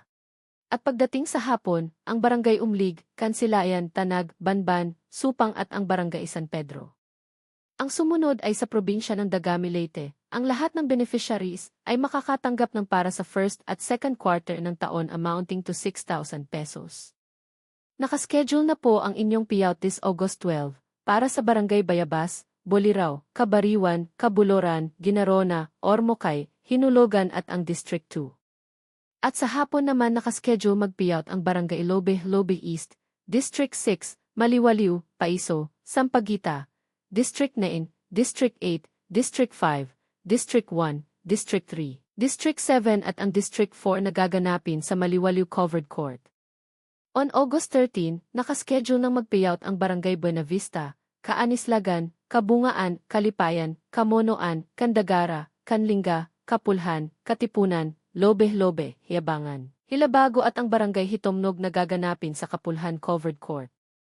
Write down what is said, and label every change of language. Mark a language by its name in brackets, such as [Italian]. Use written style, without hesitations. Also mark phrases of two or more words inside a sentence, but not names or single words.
[Filipino] At pagdating sa hapon, ang Barangay Umlig, Kansilayan, Tanag, Banban, Supang at ang Barangay San Pedro. Ang sumunod ay sa probinsya ng Dagami, Leyte. Ang lahat ng beneficiaries ay makakatanggap ng para sa first at [English] second quarter [Filipino] ng taon [English] amounting to 6,000 pesos. [Filipino] Nakaschedule na po ang inyong payout [English] this August 12 [Filipino] para sa Barangay Bayabas, Bolirao, Cabariwan, Cabuloran, Ginarona, Ormocay, Hinulogan at ang District 2. At sa hapon naman nakaschedule mag-payout ang Barangay Lobe, Lobe East, District 6, Maliwaliw, Paiso, Sampaguita, District 9, District 8, District 5, District 1, District 3, District 7 at ang District 4 na gaganapin sa Maliwaliw Covered Court. [English] On August 13, [Filipino] nakaschedule ng mag-payout ang Barangay Buenavista, Kaanislagan, Kabungaan, Kalipayan, Kamonoan, Candagara, Kanlinga, Kapulhan, Katipunan, Lobe-Lobe, Yabangan, Hilabago at ang Barangay Hitomnog na gaganapin sa Kapulhan Covered Court.